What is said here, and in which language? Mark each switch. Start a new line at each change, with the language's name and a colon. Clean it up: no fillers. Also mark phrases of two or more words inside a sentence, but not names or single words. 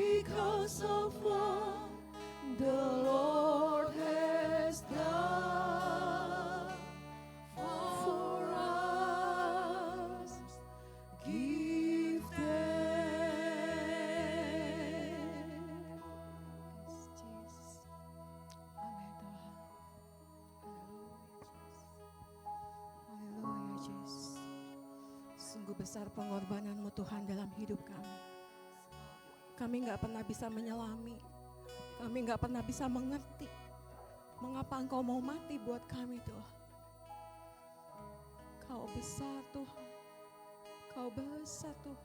English: because of what the Lord has done for us. Give thanks. Jesus.
Indonesian: Amin Tuhan. Haleluya Jesus. Sungguh besar pengorbanan-Mu Tuhan dalam hidup kami. Kami gak pernah bisa menyelami. Kami gak pernah bisa mengerti mengapa Engkau mau mati buat kami Tuhan. Kau besar Tuhan. Kau besar Tuhan.